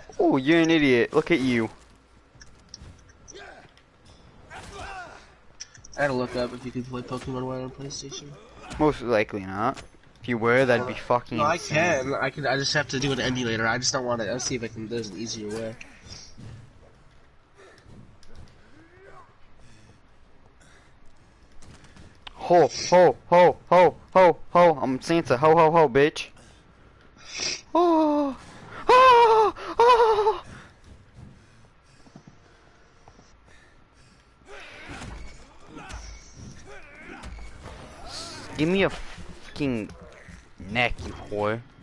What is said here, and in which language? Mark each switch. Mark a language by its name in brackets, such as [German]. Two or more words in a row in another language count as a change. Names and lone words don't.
[English] Oh, you're an idiot. Look at you. I gotta look up if you can play Pokemon White on PlayStation. Most likely not. If you were, that'd be fucking No, I insane. can. I can. I just have to do an emulator. I just don't want to. I'll see if I can. There's an easier way. Ho, ho, ho, ho, ho, ho. I'm Santa. Ho, ho, ho, bitch. Oh, oh, oh. Give me a fucking neck, you whore.